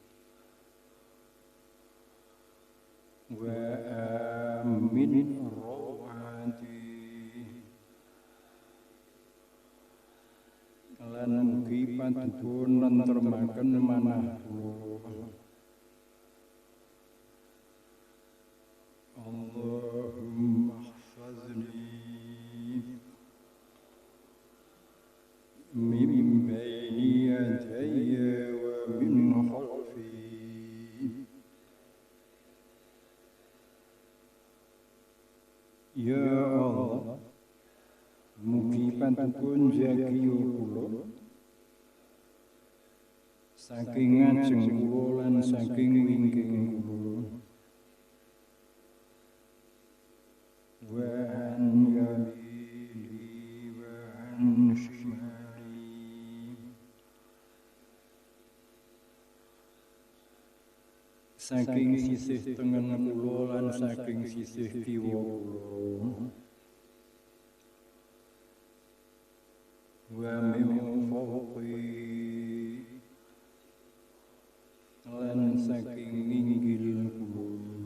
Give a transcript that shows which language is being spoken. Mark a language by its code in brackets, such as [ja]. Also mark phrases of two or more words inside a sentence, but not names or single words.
[ar] وآمن روعاتي, [jv] lan mugi panjenengan nentremaken manah kula. [ar] اللهم احفظني من بين يدي ومن خلفي, يا الله, [jv] mugi panjenengan jagi kula saking ngajeng kula lan saking wingking kula. [ar] وعن يميني وعن شمالي, [jv] saking sisih tengen kula lan saking sisih kiwa kula. [ar] ومن فوقي, [jv] lan saking inggil kula.